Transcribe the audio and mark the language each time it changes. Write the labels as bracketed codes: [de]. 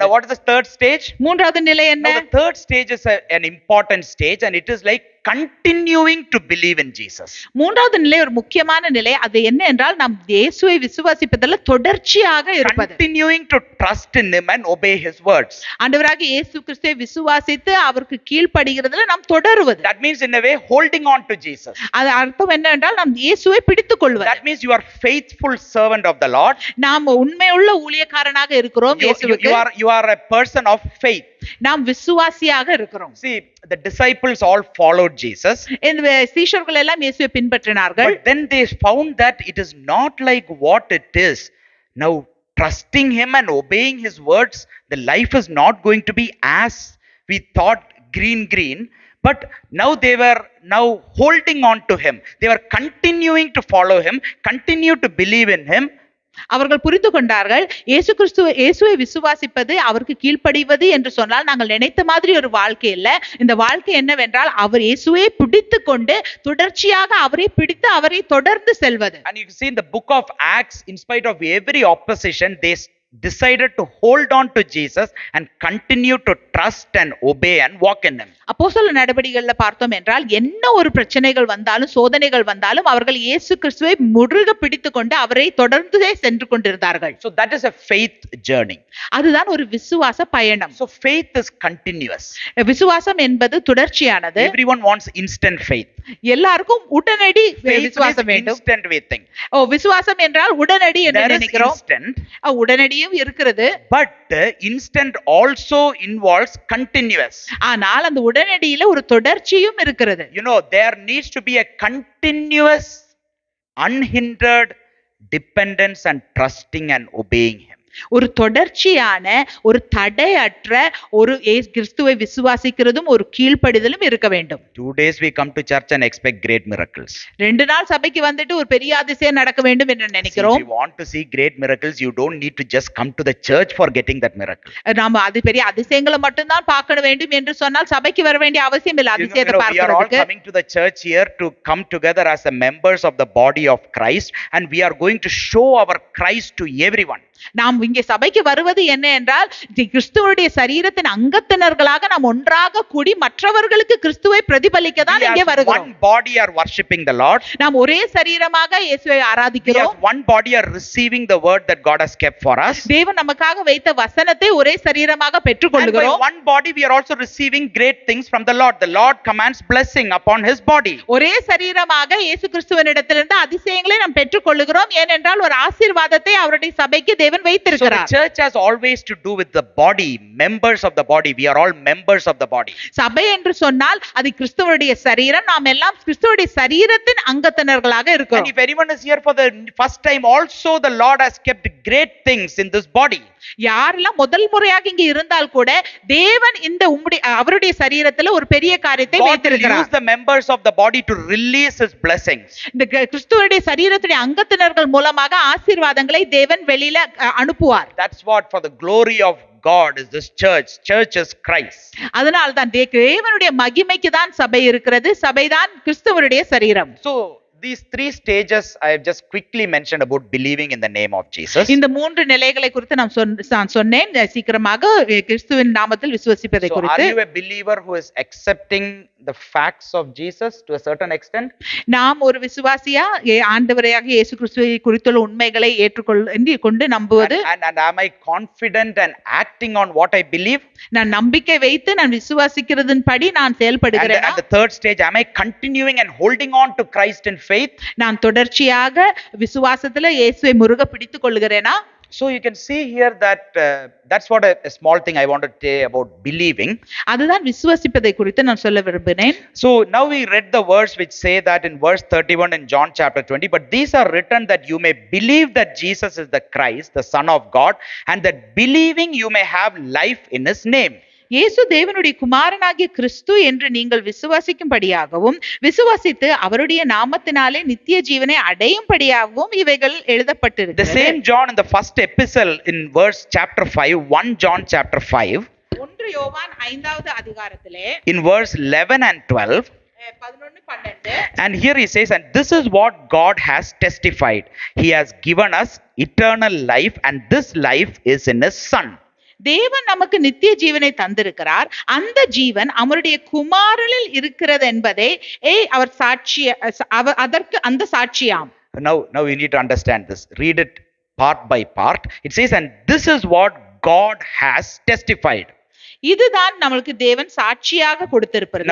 [en] And what is the third stage? [ta] மூன்றாவது நிலை என்ன? [en] Now the third stage is an important stage and it is like continuing to believe in Jesus. [ta] மூன்றாவது நிலை ஒரு முக்கியமான நிலை. அது என்ன என்றால் நாம் இயேசுவை விசுவாசிப்பதில் தொடர்ச்சியாக இருப்பது. [en] Continuing to trust in him and obey his words. [ta] ஆண்டவராகிய இயேசு கிறிஸ்துவை விசுவாசித்து அவருக்கு கீழ்ப்படிகிறதுல நாம் தொடருவது. [en] That means in a way holding on to Jesus. [ta] அது அர்த்தம் என்ன என்றால் நாம் இயேசுவை பிடித்துக் கொள்வது. [en] That means you are faithful servant of the Lord. [ta] நாம் உண்மையுள்ள ஊழியக்காரனாக இருக்கிறோம் இயேசுவுக்கு. [en] You are a person of faith. [ta] நாம் விசுவாசியாக இருக்கிறோம். [en] See, the disciples all followed Jesus. [ta] இந்த சீஷர்கள் எல்லாம் இயேசுவை பின்பற்றினார்கள். [en] But then they found that it is not like what it is. Now, trusting him and obeying his words, the life is not going to be as we thought, green. But now they were now holding on to him. They were continuing to follow him, continue to believe in him. [ta] அவர்கள் புரிந்து கொண்டார்கள், இயேசுவை விசுவாசிப்பது, அவருக்கு கீழ்ப்படிவது என்று சொன்னால் நாங்கள் நினைத்த மாதிரி ஒரு வாழ்க்கை இல்ல. இந்த வாழ்க்கை என்னவென்றால் அவர் இயேசுவை பிடித்து கொண்டு தொடர்ச்சியாக அவரை பிடித்து அவரை தொடர்ந்து செல்வது. [en] And you can see in the book of Acts, in spite of every opposition, they decided to hold on to Jesus and continue to trust and obey and walk in him. [ta] அப்போஸ்தலர் நடபடிகள்ல பார்த்தோம் என்றால் என்ன ஒரு பிரச்சனைகள் வந்தாலும் சோதனைகள் வந்தாலும் அவர்கள் இயேசு கிறிஸ்துவை முருக பிடித்துக் கொண்டு அவரை தொடர்ந்தே சென்று கொண்டிருந்தார்கள். [en] So that is a faith journey. [ta] அதுதான் ஒரு விசுவாச பயணம். [en] So faith is continuous. [ta] விசுவாசம் என்பது தொடர்ச்சியானது. [en] Everyone wants instant faith. [ta] எல்லாருக்கும் உடனடி விசுவாசம் வேண்டும். [en] Instant we think. [ta] விசுவாசம் என்றால் உடனடி என்று நினைக்கிறோம். உடனடியும் இருக்கிறது. [en] But instant also involves continuous. [ta] ஆனால் அந்த உடனடியில ஒரு தொடர்ச்சியும் இருக்கிறது. [en] You know, there needs to be a continuous, unhindered dependence and trusting and obeying him. [ta] ஒரு தொடர்ச்சியான, ஒரு தடையற்ற ஒரு கிறிஸ்துவை விசுவாசிக்கிறதும் ஒரு கீழ்ப்படிதலும் இருக்க வேண்டும். [en] 2 days we come to church and expect great miracles. [ta] 2 நாள் சபைக்கு வந்துட்டு ஒரு பெரிய அதிசயம் நடக்க வேண்டும் என்று நினைக்கிறோம். [en] If you want to see great miracles, you don't need to just come to the church for getting that miracle. [ta] நாம அது பெரிய அதிசயங்களை மட்டும் தான் பார்க்க வேண்டும் என்று சொன்னால் சபைக்கு வர வேண்டிய அவசியம் இல்லை அதிசயத்தை பார்க்கிறதுக்கு. [en] We are all coming to the church here to come together as the members of the body of Christ, and we are going to show our Christ to everyone. [ta] நாம் இங்கே சபைக்கு வருவது என்ன என்றால் கிறிஸ்துவுடைய சரீரத்தின் அங்கத்தினர்களாக நாம் ஒன்றாக கூடி மற்றவர்களுக்கு கிறிஸ்துவை பிரதிபலிக்க தான் இங்கே வருகிறோம். [en] One body are worshiping the Lord. [ta] நாம் ஒரே சரீரமாக இயேசுவை ஆராதிக்கிறோம். [en] One body are receiving the word that God has kept for us. [ta] தேவன் நமக்காக வைத்த வசனத்தை ஒரே சரீரமாக பெற்றுக்கொள்கிறோம். [en] And by one body we are also receiving great things from the Lord. The Lord commands blessing upon his body. [ta] ஒரே சரீரமாக இயேசு கிறிஸ்துவினிடத்திலிருந்து அதிசயங்களை நாம் பெற்றுக்கொள்கிறோம். ஏனென்றால் ஒரு ஆசீர்வாதத்தை அவருடைய சபைக்கு தேவன் வைத்திருக்கிறார். [en] So the church has always to do with the body, members of the body. We are all members of the body. [ta] சபை என்று சொன்னால் அது கிறிஸ்துவுடைய சரீரம். நாம் எல்லாம் கிறிஸ்துவுடைய சரீரத்தின் அங்கத்தினர்களாக இருக்கிறோம். [en] And if anyone is here for the first time, also the Lord has kept great things in this body. [ta] யாரெல்லாம் முதல் முறையாக இங்க இருந்தால் கூட தேவன் இந்த அவருடைய சரீரத்துல ஒரு பெரிய காரியத்தை வைத்திருக்கிறார். [en] Use the members of the body to release his blessings. [ta] இந்த கிறிஸ்துவுடைய சரீரத்துடைய அங்கத்தினர்கள் மூலமாக ஆசீர்வாதங்களை தேவன் வெளியில அனுப்புவார். [en] That's what for the glory of God is this church. Church is Christ. [ta] அதனால தான் தேவனுடைய மகிமைக்கு தான் சபை இருக்கிறது. சபைதான் கிறிஸ்துவனுடைய சரீரம். [en] So these 3 stages I have just quickly mentioned about believing in the name of Jesus. [ta] இந்த 3 நிலைகளை குறித்து நான் சொன்னேன் சீக்கிரமாக கிறிஸ்துவின் நாமத்தில் விசுவாசிப்பதை குறித்து. [en] So are you a believer who is accepting the facts of Jesus to a certain extent? [ta] நாம் ஒரு விசுவாசியா ஆண்டவராக இயேசு கிறிஸ்துவை குறித்துள்ள உண்மைகளை ஏற்றுக்கொண்டு நம்புவது. [en] And am I confident and acting on what I believe? [ta] நான் நம்பிக்கை வைத்து நான் விசுவாசிக்கிறதின்படி நான் செயல்படுகிறேனா? [en] And the third stage, am I continuing and holding on to Christ in faith? [ta] நான் தொடர்ச்சியாக விசுவாசத்துல இயேசுவை முருக பிடித்துக் கொள்கிறேனா? [en] So you can see here that that's what a small thing I want to say about believing. [ta] அதுதான் விசுவாசிப்பதை குறித்து நான் சொல்ல விரும்பினேன். [en] So now we read the verse which say that in verse 31 in John chapter 20, but these are written that you may believe that Jesus is the Christ, the Son of God, and that believing you may have life in his name. [ta] இயேசு தேவனுடைய குமாரனாகிய கிறிஸ்து என்று நீங்கள் விசுவாசிக்கும்படியாகவும் விசுவாசித்து அவருடைய நாமத்தினாலே நித்திய ஜீவனை அடையும்படியாகவும் இவைகள் எழுதப்பட்டிருக்கிறது. [en] The same John in the first epistle in verse chapter 5, 1 John chapter 5, [ta] 1 யோவான் 5வது அதிகாரத்திலே [en] in verse 11 and 12, [ta] 11 12, [en] and here he says, and this is what God has testified, he has given us eternal life, and this life is in his Son. [ta] தேவன் நமக்கு நித்திய ஜீவனை தந்திருக்கிறார். அந்த ஜீவன் அவருடைய குமாரனில் இருக்கிறது என்பதே அவர் அதற்கு அந்த சாட்சியாம். [en] Now you need to understand this. Read it part by part. It says, and this is what God has testified. [ta] இதுதான் நமக்கு தேவன் சாட்சியாக கொடுத்திருக்கிறது.